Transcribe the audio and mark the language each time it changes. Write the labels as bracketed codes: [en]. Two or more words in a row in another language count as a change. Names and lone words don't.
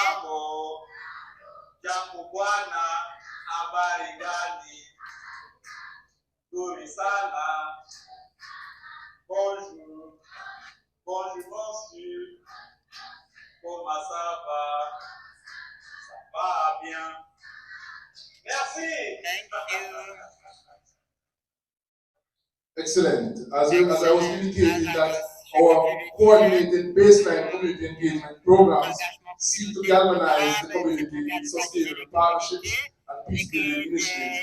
[sw] Jambo bwana, habari gani? Nzuri sana. [fr] Bonjour. Bonjour, monsieur. Comment ça va? Ça va bien. Merci. [en] Thank you. Excellent. As I was indicating that our coordinated baseline community engagement programs seek to galvanize the community in sustainable partnerships and peace-building initiatives.